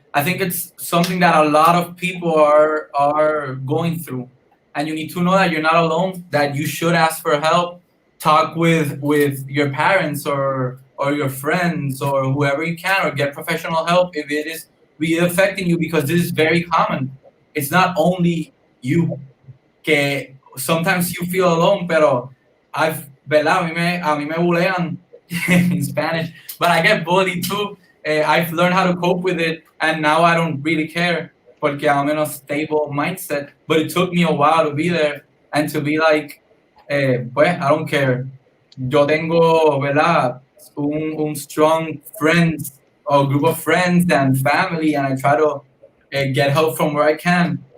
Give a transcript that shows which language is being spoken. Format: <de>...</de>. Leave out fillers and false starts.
<en>I think it's something that a lot of people are going through, and you need to know that you're not alone. That you should ask for help. Talk with your parents or your friends or whoever you can, or get professional help if it is really affecting you, because this is very common. It's not only you.</en> <es>Que</es> <en>sometimes you feel alone,</en> <es>pero ¿verdad? A mí me bulean</es> <en>in Spanish, but I get bullied too. I've learned how to cope with it, and now I don't really care</en> <es>porque</es> <en>I'm in a stable mindset. But it took me a while to be there and to be like,</en> <es>pues,</es> <en>I don't care.</en> <es>Yo tengo, ¿verdad? Un</es> <en>strong friends or group of friends and family, and I try to get help from where I can.</en>